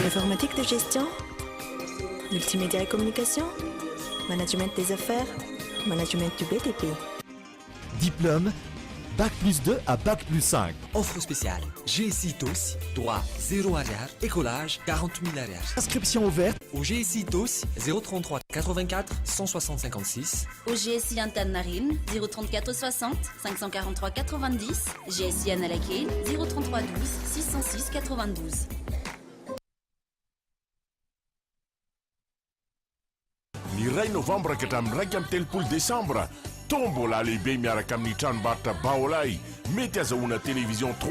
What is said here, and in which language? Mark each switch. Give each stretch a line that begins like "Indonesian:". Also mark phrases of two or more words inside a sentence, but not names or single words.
French: informatique de gestion, multimédia et communication, management des affaires, management du BTP. Diplôme Bac+2 à Bac+5. Offre spéciale. GSI TOS, droit 0 arrière, écolage 40 000 arrière. Inscription ouverte au GSI TOS 033 84 160 56. Au GSI Antananarivo 034 60 543 90. GSI Analakely 033 12 606 92.
Malagasy: Ny ray novembre ka hatramin'ny 1 amin'ny 3 décembre tombola lehibe miaraka amin'ny tranombarotra Baolay mety azahoana télévision